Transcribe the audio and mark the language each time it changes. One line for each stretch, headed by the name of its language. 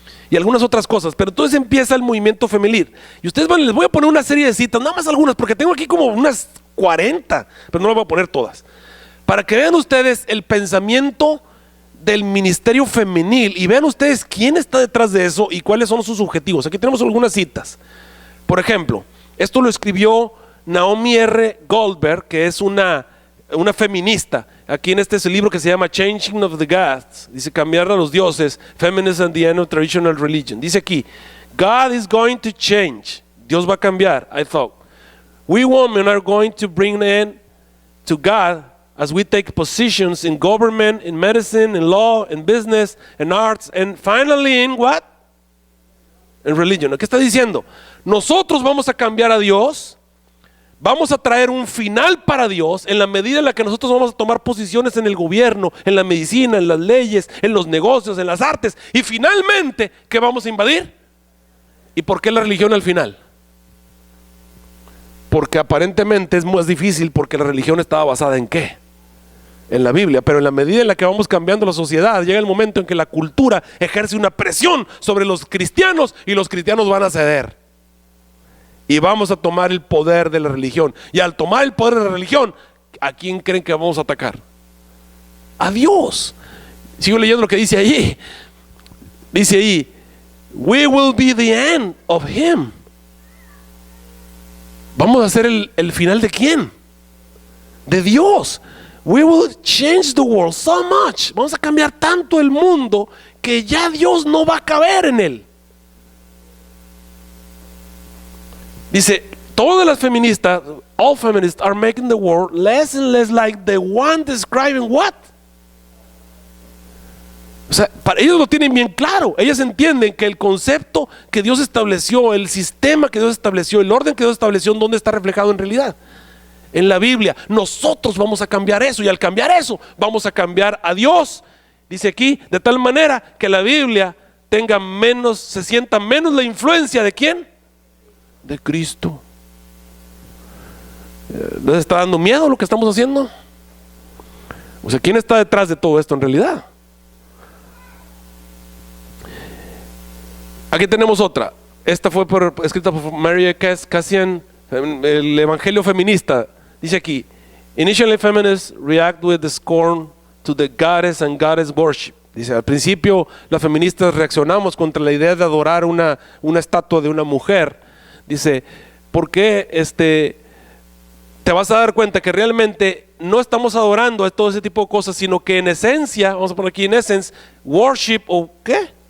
Spanish: Y algunas otras cosas, pero entonces empieza el movimiento femenil. Y ustedes les voy a poner una serie de citas, nada más algunas, porque tengo aquí como unas 40, pero no las voy a poner todas, para que vean ustedes el pensamiento del ministerio femenil y vean ustedes quién está detrás de eso y cuáles son sus objetivos. Aquí tenemos algunas citas. Por ejemplo, esto lo escribió Naomi R. Goldberg, que es una feminista. Aquí en es el libro que se llama Changing of the Gods. Dice cambiar a los dioses, Feminism and the End of Traditional Religion. Dice aquí,
English: God is going to change.
Spanish: Dios va a cambiar.
English: I thought, we women are going to bring an end to God as we take positions in government, in medicine, in law, in business, in arts, and finally in what?
Spanish: en religion. ¿Qué está diciendo? Nosotros vamos a cambiar a Dios, vamos a traer un final para Dios en la medida en la que nosotros vamos a tomar posiciones en el gobierno, en la medicina, en las leyes, en los negocios, en las artes. Y finalmente, ¿qué vamos a invadir? ¿Y por qué la religión al final? Porque aparentemente es más difícil, porque la religión estaba basada ¿en qué? En la Biblia. Pero en la medida en la que vamos cambiando la sociedad, llega el momento en que la cultura ejerce una presión sobre los cristianos y los cristianos van a ceder. Y vamos a tomar el poder de la religión. Y al tomar el poder de la religión, ¿a quién creen que vamos a atacar? A Dios. Sigo leyendo lo que dice ahí. Dice ahí,
English: we will be the end of him.
Spanish: Vamos a ser el final de ¿quién? De Dios.
English: We will change the world so much.
Spanish: Vamos a cambiar tanto el mundo que ya Dios no va a caber en él. Dice, todas las feministas,
English: all feminists are making the world less and less like the one describing what?
Spanish: O sea, para ellos lo tienen bien claro. Ellas entienden que el concepto que Dios estableció, el sistema que Dios estableció, el orden que Dios estableció, ¿dónde está reflejado en realidad? En la Biblia. Nosotros vamos a cambiar eso, y al cambiar eso vamos a cambiar a Dios. Dice aquí, de tal manera que la Biblia tenga menos, se sienta menos la influencia ¿de quién? De Cristo. ¿Les está dando miedo lo que estamos haciendo? O sea, ¿quién está detrás de todo esto en realidad? Aquí tenemos otra. Esta fue escrita por Mary Cassian, el Evangelio Feminista. Dice aquí,
English: initially feminists react with the scorn to the goddess and goddess worship.
Spanish: Dice, al principio las feministas reaccionamos contra la idea de adorar una estatua de una mujer. Dice, ¿por qué te vas a dar cuenta que realmente no estamos adorando a todo ese tipo de cosas, sino que en esencia, vamos a poner aquí en
English: essence, worship
Spanish: o ¿qué?